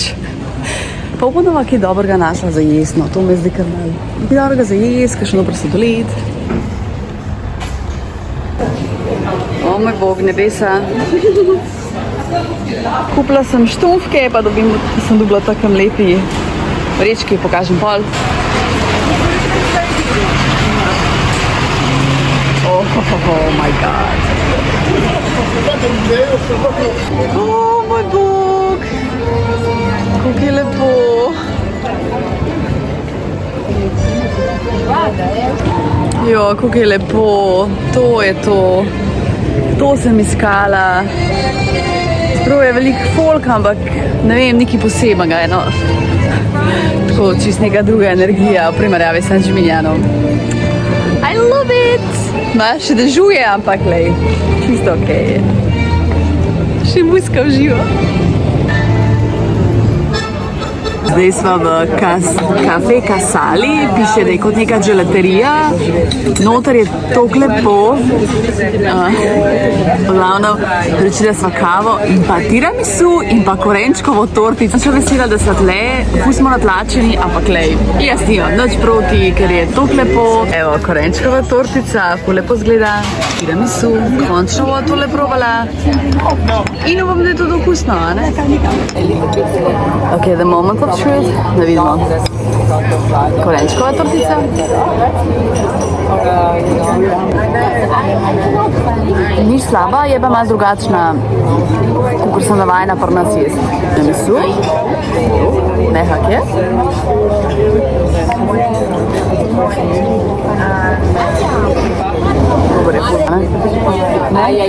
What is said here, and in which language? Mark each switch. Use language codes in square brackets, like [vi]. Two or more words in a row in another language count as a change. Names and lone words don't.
[sl] Pa upam, da bo kaj dobrega našla za jesno, to me zdi kar malo. Kaj dobrega za jes, kakšen dober sladoled. O moj bog, nebesa. Kupila sem štumfke, pa sem dobila takem lepi vrečki, pokažem pol. [en] Oh my god. [sl] Oh moj bog. Kako je lepo. Jo, kako je lepo. To je to. To sem iskala. Sprav je veliko folk, ampak ne vem, nekaj posebnega je, no. Tako čist neka druga energija v primerjavi s San Gimignano. [en] I love it! [sl] Ma, še dežuje, ampak lej, čisto okej je. Še muska v živo. Zdaj smo v kafe Casali, piše, da je kot neka gelaterija. Noter je toliko lepo. Glavno, naročila sva kavo in pa tiramisu in pa korenčkovo tortico. Sem še vesela, da so tle, ful smo natlačeni, ampak lej, jaz nimam nič proti, ker je toliko lepo. Evo, korenčkova tortica, ful lepo zgleda. Tiramisu, končno bo tole probala. In upam, da je to okusno, a ne? [en] Ok, the moment of truth, [sl] da vidimo. Korenčkova tortica. Ni slaba, je pa malo drugačna, kot sem navajena pri nas jesti. Tiramisu. Mehak je. Dobar je ful, ne?